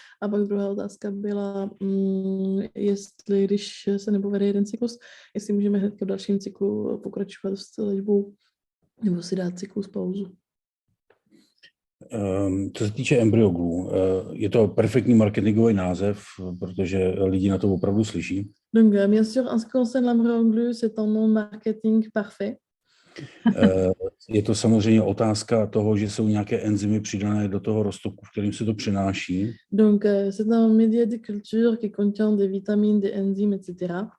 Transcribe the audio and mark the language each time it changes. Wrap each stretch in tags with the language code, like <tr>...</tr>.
<cs>A pak druhá otázka byla, jestli když se nepovede jeden cyklus, jestli můžeme hned v dalším cyklu pokračovat s léčbou nebo si dát cyklus pauzu. Co se týče EmbryoGlue, je to perfektní marketingový název, protože lidi na to opravdu slyší.</cs> <fr>Donc, bien sûr, en ce qui concerne l'embryo glue, c'est un nom marketing parfait.</fr> <cs>Je to samozřejmě otázka toho, že jsou nějaké enzymy přidané do toho roztoku, v kterým se to přenáší.</cs> <fr>Donc, c'est un média de culture qui contient des vitamines, des enzymes, etc.</fr>